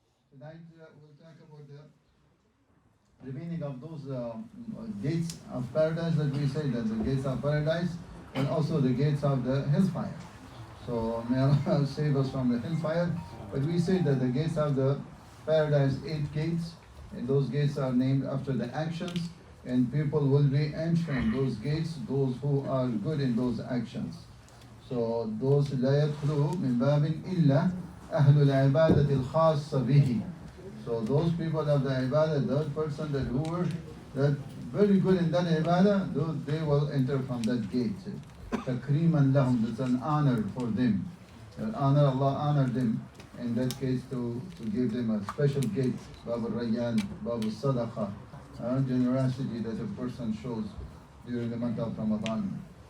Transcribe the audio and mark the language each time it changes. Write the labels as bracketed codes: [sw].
[en] Tonight we'll talk about the remaining of those gates of paradise that we say, that the gates of paradise and also the gates of the hellfire. So may Allah save us from the hellfire. But we say that the gates of the paradise, 8 gates, and those gates are named after the actions, and people will be entering those gates, those who are good in those actions. So those [ar] لا يدخلوا من باب إلا أهل العبادة الخاصة به. [en] So those people of the ibadah, that person that who were that very good in that ibadah, they will enter from that gate. [ar] Takriman lahum, [en] that's an honor for them. Allah honored them in that case to give them a special gate, Bab al-Rayyan, Bab al-Sadaqah, generosity that a person shows during the month of Ramadan.